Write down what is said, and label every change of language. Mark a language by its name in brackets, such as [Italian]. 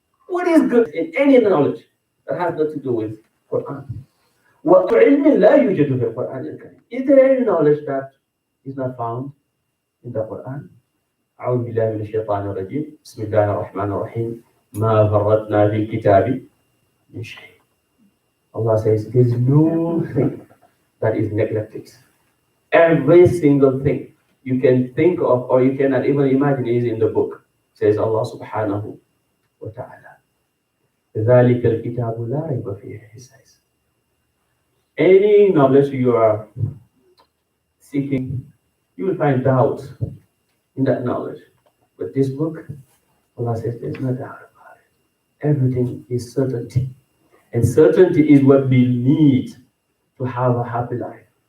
[English] What is good in any knowledge that has nothing to do with Quran? [Arabic] وعلم لا يوجد في القرآن الكريم. [English] Is there any knowledge that is not found in the Quran? [Arabic] أعوذ بالله من الشيطان الرجيم. بسم الله الرحمن الرحيم. ما فرطنا في الكتاب من شيء. [English] Allah says there is no thing that is neglected. Every single thing you can think of or you cannot even imagine is in the book, says Allah subhanahu wa ta'ala. [Arabic] ذلك الكتاب لا ريب فيه, [English] he says. Any knowledge you are seeking, you will find doubt in that knowledge. But this book, Allah says there's no doubt about it. Everything is certainty. And certainty is what we need to have a happy life.